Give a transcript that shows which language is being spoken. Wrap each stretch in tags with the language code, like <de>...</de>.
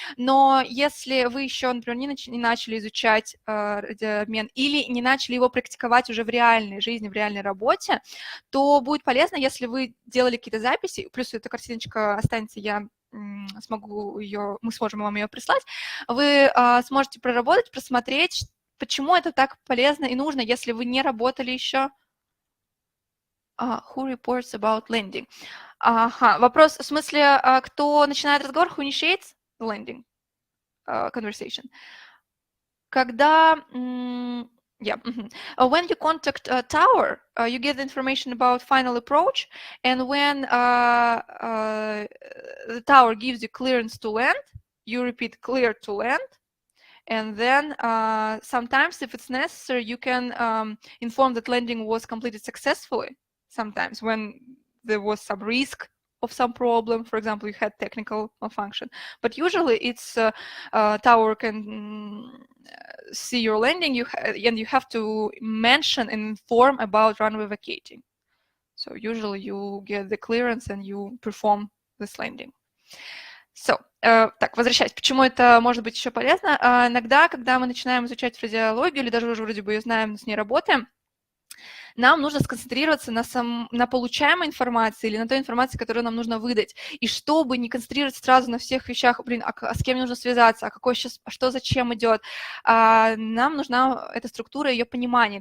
<ru>Но если вы еще, например, не начали изучать радиообмен или не начали его практиковать уже в реальной жизни, в реальной работе, то будет полезно, если вы делали какие-то записи, плюс эта картиночка останется, мы сможем вам ее прислать, вы сможете проработать, просмотреть, почему это так полезно и нужно, если вы не работали еще.</ru> <en>Who reports about landing?</en> <ru>Вопрос, в смысле, кто начинает разговор,</ru> <en>who initiates the landing conversation?</en> <ru>Когда...</ru> <en>When you contact a tower, you get the information about final approach, and when the tower gives you clearance to land, you repeat clear to land, and then sometimes, if it's necessary, you can inform that landing was completed successfully, sometimes when there was some risk of some problem, for example, you had technical malfunction. But usually it's tower can see your landing, and you have to mention and inform about runway vacating. So usually you get the clearance and you perform this landing.</en> <ru>So, так, возвращаясь, почему это может быть еще полезно? Иногда, когда мы начинаем изучать фразеологию, или даже уже вроде бы ее знаем, с ней работаем, нам нужно сконцентрироваться на получаемой информации или на той информации, которую нам нужно выдать. И чтобы не концентрироваться сразу на всех вещах, с кем нужно связаться, что зачем идет, нам нужна эта структура, ее понимание.</ru>